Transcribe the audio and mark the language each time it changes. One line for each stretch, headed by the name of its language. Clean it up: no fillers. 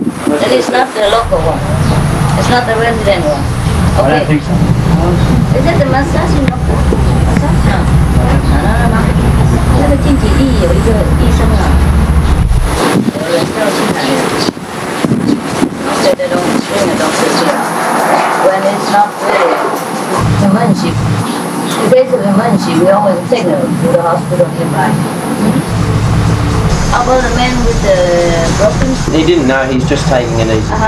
English: That is not the local one. It's not the resident one. I don't think so. Is it the massage doctor? Massage? No. No.
Chinese: 那个近几地有一个医生啊，有人叫进来的。
English: They don't bring a doctor here when it's not really emergency. In case of emergency, we always take them to the hospital nearby. How about the man with the broken? He didn't know, he's just taking it easy.